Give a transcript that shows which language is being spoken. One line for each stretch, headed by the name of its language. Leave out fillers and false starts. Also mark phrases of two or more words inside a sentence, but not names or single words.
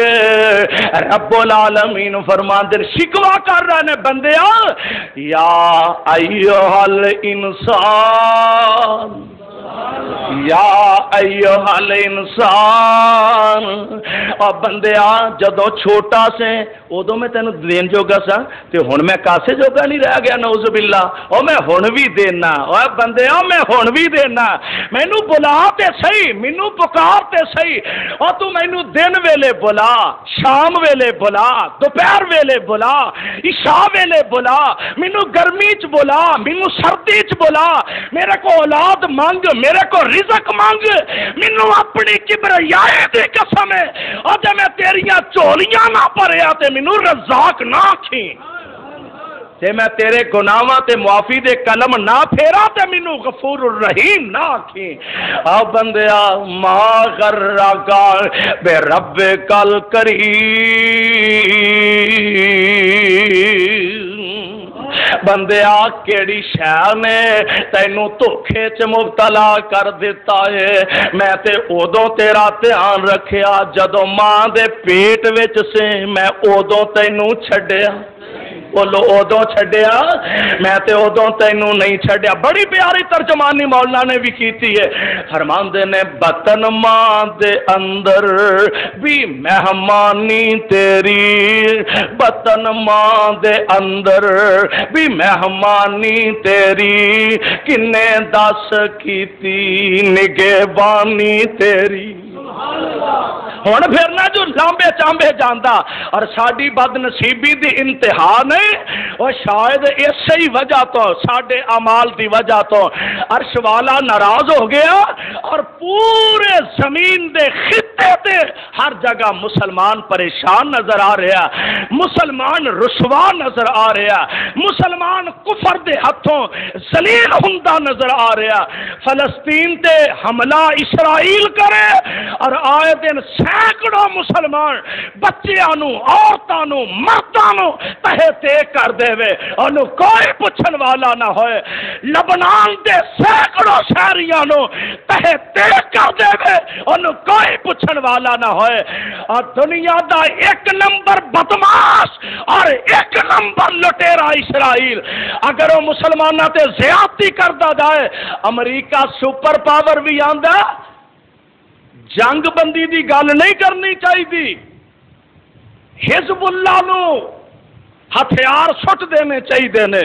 Punjabi: رب العالمین فرماندے شکوا کر رہے نے بندیا,
Arabic: یا ایھا الانسان یا ایھا الانسان،
Punjabi: اور بندیا جدو چھوٹا سے ادو میں تینوں دین جوگا سا تے ہن میں کاسے جوگا نہیں رہ گیا،
Arabic: نعوذ باللہ۔
Punjabi: او میں ہن بھی دینا، او بندیا میں ہن بھی دینا، مینوں بلا تے صحیح، مینوں پکار تے صحیح، اور تو مینوں دن ویلے بلا، شام ویلے بلا، دوپہر ویلے بلا، عشاء ویلے بلا، مینوں گرمی چ بلا، مینوں سردی چ بلا، میرے کو اولاد مانگ، میرے کو رزق مانگ، مینوں اپنی کبریائی دی قسم ہے، اور جے میں تیریاں چولیاں نہ پریا تے مینوں رزاق نہ آکھیں، تے میں تیرے گناہاں تے معافی دے کلم نہ پھیرا تے مینوں
Arabic: غفور الرحیم
Punjabi: نہ آکھیں۔
Arabic: آ بندیا ما غرک بربک الکریم،
Punjabi: بندیا کیڑی شے نے تینوں دھوکھے چ مبتلا کر دیتا ہے؟ میں تے ادوں تیرا دھیان رکھیا جدوں ماں دے پیٹ وچ سے، میں ادوں تینوں چھڈیا، بولو ادوں چھڈیا، میں تے ادوں تینوں نہیں چھڈیا۔ بڑی پیاری ترجمانی مولانا نے بھی کیتی ہے، فرماندے نے بطن ماں دے اندر بھی مہمانی تیری، بطن ماں دے اندر بھی مہمانی تیری، کنے دس کیتی نگہبانی تیری۔ ہن پھر نہ جو لامبے چامبے جاندا، اور ساڈی بد نصیبی دی انتہا نہیں، اور شاید اسی ہی وجہ تو ساڈے اعمال دی وجہ تو عرش والا ناراض ہو گیا، اور پورے زمین دے خطے تے ہر جگہ مسلمان پریشان نظر آ رہا، مسلمان رسوا نظر آ رہا، مسلمان کفر دے ہتھوں ذلیل ہوندا نظر آ رہا۔ فلسطین تے حملہ اسرائیل کرے، اور آئے دن سینکڑوں مسلمان بچیاں نو، عورتاں نو، مرداں نو تہے تے کر دے وے، انہوں کوئی پوچھن والا نہ ہوئے۔ لبنان دے سینکڑوں شہریاں نو تہے تے کر دے وے، انہوں کوئی پوچھن والا نہ ہوئے۔ اور دنیا دا ایک نمبر بدماش اور ایک نمبر لٹیرا اسرائیل، اگر وہ مسلمانوں تے زیادتی کرتا جائے، امریکہ سپر پاور بھی آندا، جنگ بندی دی گل نہیں کرنی چاہیے، حزب اللہ نو ہتھیار سٹ دینے چاہیے نے۔